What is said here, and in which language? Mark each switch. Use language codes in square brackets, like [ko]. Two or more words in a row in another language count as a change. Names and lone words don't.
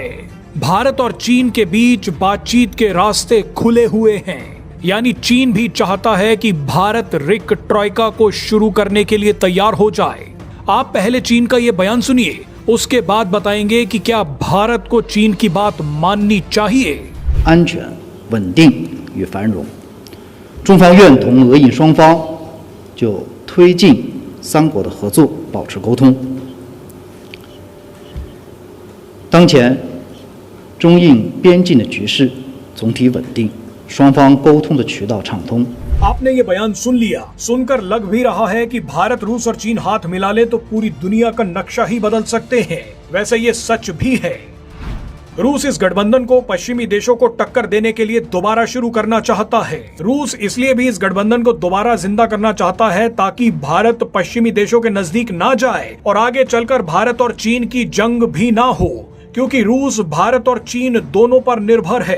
[hi] भारत और चीन के बीच बातचीत के रास्ते खुले हुए हैं, यानी चीन भी चाहता है कि भारत रिक ट्रॉइका को शुरू करने के लिए तैयार हो जाए। आप पहले चीन का ये बयान सुनिए, उसके बाद बताएंगे कि क्या भारत को चीन की बात माननी चाहिए। [zh] 安全、稳定与繁荣，中方愿同俄印双方就推进3国的合作保持沟通。当前中印边境的局势总体稳定，双方沟通的渠道畅通。 [hi] आपने ये बयान सुन लिया। सुनकर लग भी रहा है कि भारत, रूस और चीन हाथ मिला ले तो पूरी दुनिया का नक्शा ही बदल सकते हैं। वैसे ये सच भी है। रूस इस गठबंधन को पश्चिमी देशों को टक्कर देने के लिए दोबारा शुरू करना चाहता है। रूस इसलिए भी इस गठबंधन को दोबारा जिंदा करना चाहता है ताकि भारत पश्चिमी देशों के नजदीक ना जाए और आगे चलकर भारत और चीन की जंग भी ना हो, क्योंकि रूस भारत और चीन दोनों पर निर्भर है।